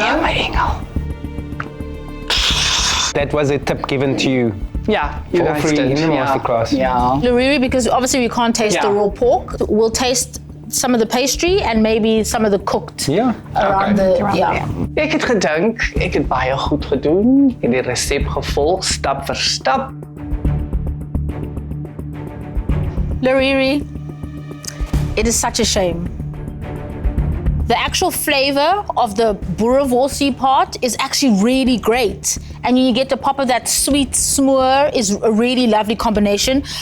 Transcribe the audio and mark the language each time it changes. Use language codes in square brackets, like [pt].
[en] Yeah, my engel. That was a tip given to you. Yeah, you guys free did. in the masterclass. Yeah. Larry, because obviously we can't taste the raw pork, we'll taste some of the pastry and maybe some of the cooked. Yeah. Around [af] Okay. Ek het gedink, ek het baie goed gedoen. Ek het die resep gevolg stap vir stap. [en] Lariri, it is such a shame. The actual flavor of the boerewors part is actually really great. And you get the pop of that sweet smoor is a really lovely combination.